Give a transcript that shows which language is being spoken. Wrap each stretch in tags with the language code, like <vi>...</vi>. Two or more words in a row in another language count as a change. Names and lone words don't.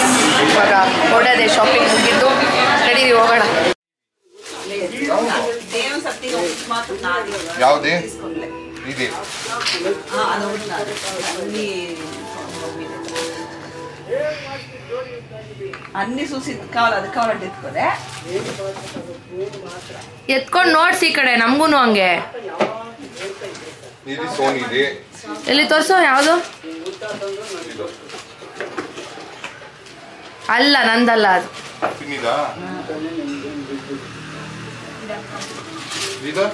<kn>ಇವಾಗ ಹೊರಡದೆ, ಶಾಪಿಂಗ್ ಮುಗಿದ್ದು, ನಡೀರಿ ಹೋಗೋಣ. ಯಾವುದೇ ಇದೆ</kn> <te>అన్ని చూసి కావాలి, అది కావాలంటే ఎత్తుకోదే.</te> <kn>ಎತ್ಕೊಂಡು ನೋಡ್ಸಿ ಈ ಕಡೆ, ನಮಗೂ ಹಂಗೆ. ಇದು ಸೋನಿ ಇದೆ. ಎಲ್ಲಿ ತೋರಿಸೋ? ಯಾವುದು? ಅಲ್ಲ, ನಂದಲ್ಲ ಅದು. ಪಿನ್ನಿದಾ? ಇದು</kn>